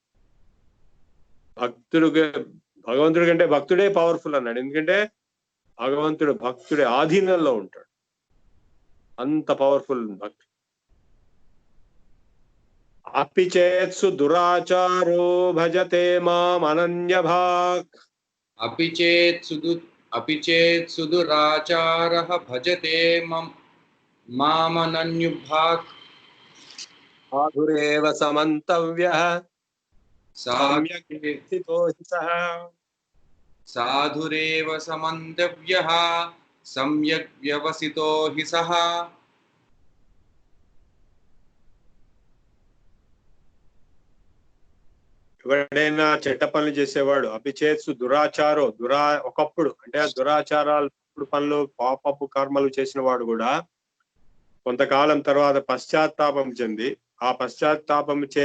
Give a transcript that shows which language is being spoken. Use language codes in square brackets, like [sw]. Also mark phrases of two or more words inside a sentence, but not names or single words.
[te] భగవంతుడి కంటే భక్తుడే పవర్ఫుల్ అన్నాడు. ఎందుకంటే భగవంతుడు భక్తుడి ఆధీనంలో ఉంటాడు, అంత పవర్ఫుల్ భక్తి. [sa] అపి చేత్సు దురాచారో భజతే మాం అనన్య భాక్, अपि चेत् सुदुराचारः भजते मामनन्युभाक् సాధురేవ సమంతవ్యః సమ్యక్ స్థితో హి సః. साधुरेव समन्तव्यः सम्यक् व्यवसितो हि सः. [te] ఎవడైనా చెడ్డ పనులు చేసేవాడు, [sa] అపిచేత్సు దురాచారో, [te] ఒకప్పుడు అంటే ఆ దురాచారాలు పనులు పాపపు కర్మలు చేసిన వాడు కూడా కొంతకాలం తర్వాత పశ్చాత్తాపం చెంది ఆ పశ్చాత్తాపం చే